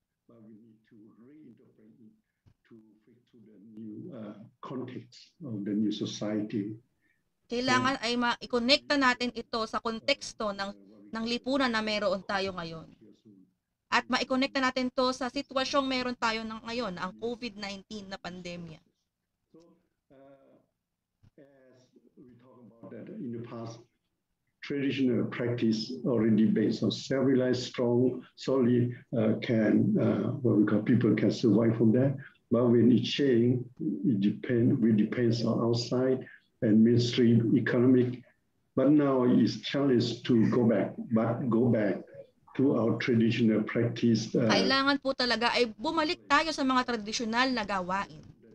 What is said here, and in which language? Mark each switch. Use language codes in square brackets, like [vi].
[en] But we need to reinterpret it to fit to the new context of the new society. [tl] Kailangan ay ma-connecta natin ito sa konteksto ng lipunan na meron tayo ngayon. At ma-connecta natin to sa sitwasyong meron tayo ngayon, ang COVID-19 na pandemya. [en] So, as we talk about that in the past, traditional practice already based on self-reliance, strong, solid, what we call people can survive from that. But when it change, it depends on outside and mainstream economic. But now it's challenged to go back to our traditional practice. [tl] Kailangan po talaga ay bumalik tayo sa mga tradisyonal na gawain.